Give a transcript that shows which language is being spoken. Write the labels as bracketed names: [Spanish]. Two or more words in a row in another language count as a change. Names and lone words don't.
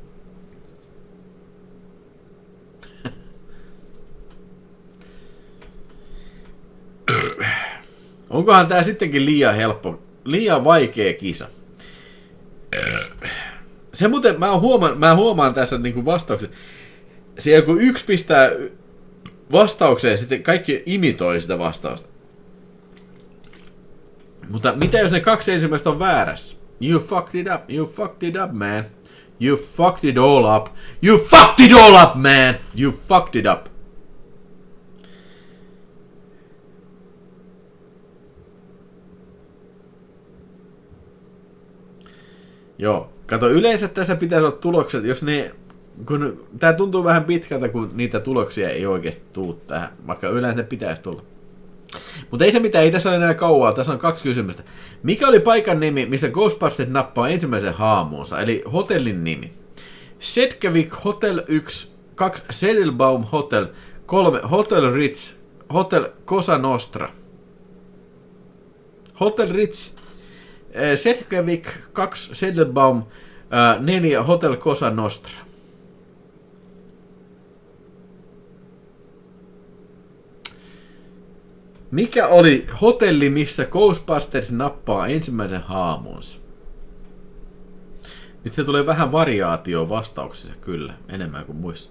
[Finnish] Onkohan tää sittenkin liian helppo, liian vaikea kisa? Se muuten, mä huomaan tässä niinku vastaukset. Se joku yksi pistää vastaukseen ja sitten kaikki imitoi sitä vastausta. Mutta mitä jos ne 2 ensimmäistä on väärässä? [English] You fucked it up, you fucked it up, man. You fucked it all up. You fucked it all up, man. You fucked it up. [Finnish] Joo, kato, yleensä tässä pitäisi olla tulokset, jos ne, kun tää tuntuu vähän pitkältä, kun niitä tuloksia ei oikeasti tule tähän, vaikka yleensä ne pitäisi tulla. Mutta ei se mitään, ei tässä ole enää kauaa, tässä on 2 kysymystä. Mikä oli paikan nimi, missä Ghostbusters nappaa ensimmäisen haamuunsa, eli hotellin nimi? Sedgwick Hotel 1, 2 Sedelbaum Hotel, 3 Hotel Ritz, Hotel Cosa Nostra. Hotel Ritz, Sedgwick 2 Sedelbaum, 4 Hotel Cosa Nostra. Mikä oli hotelli, missä Ghostbusters nappaa ensimmäisen haamuunsa? Nyt se tulee vähän variaatio vastauksessa, kyllä, enemmän kuin muissa.